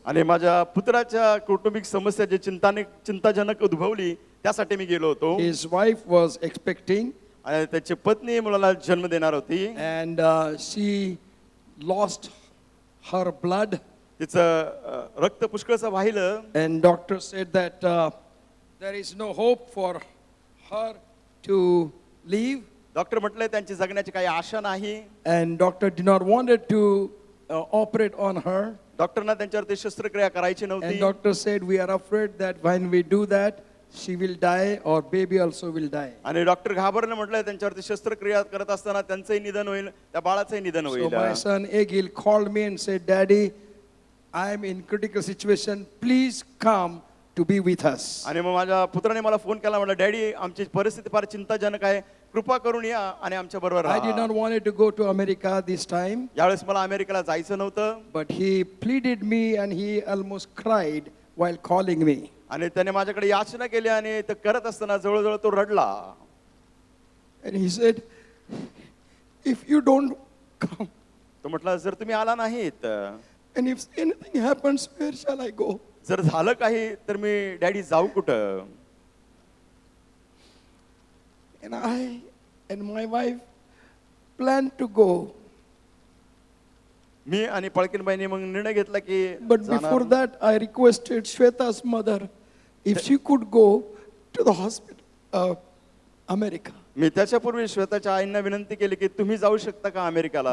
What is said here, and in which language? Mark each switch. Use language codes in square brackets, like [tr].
[mr] आणि माझ्या पुत्राच्या कौटुंबिक समस्या जे चिंताजनक उद्भवली त्यासाठी मी गेलो होतो. [en] His wife was expecting [mr] आणि त्याची पत्नी मुलाला जन्म देणार होती. [en] and she lost her blood. [mr] तिचं रक्त पुष्कळचं वाहिलं. [en] And doctor said that there is no hope for her to live. [mr] Doctor म्हटले त्यांची जगण्याची काही आशा नाही. [en] And doctor did not wanted to operate on her. [mr] डॉक्टरना त्यांच्यावरती शस्त्रक्रिया करायची [en] And [mr] नव्हती. [en] doctor said we are afraid that when we do that, she will die or baby also will die. [mr] आणि डॉक्टर घाबरले, म्हटलं त्यांच्यावरती शस्त्रक्रिया करत असताना त्यांचंही निधन होईल, त्या बाळाचंही निधन [en] So [mr] होईल. [en] my son Egil called me and said, Daddy, I am in critical situation. Please come to be with us. [mr] आणि मग माझ्या पुत्राने मला फोन केला, म्हटलं डॅडी आमची परिस्थिती फार चिंताजनक आहे, कृपा करून या आणि आमच्या बरोबर [en] I did [mr] राहा. [en] not want to go to America this time, [mr] यावेळेस मला अमेरिकेला जायचं नव्हतं. [en] but he pleaded me and he almost cried while calling me. [mr] आणि त्याने माझ्याकडे याचना केली आणि ते करत असताना जवळजवळ तो रडला. [en] And he said, if you don't come, [mr] तो म्हटला जर तुम्ही आला नाहीत, [en] and if anything happens, where shall I go? [mr] जर झालं काही तर मी डॅडी जाऊ कुठं? [en] And I and my wife planned to go. [mr] मी आणि पळकीनबाईंनी मग निर्णय घेतला की [en] But before that, I requested Shweta's mother if she could go to the hospital, America. [mr] मी त्याच्यापूर्वी श्वेताच्या आईंना विनंती केली की तुम्ही जाऊ शकता का अमेरिकेला?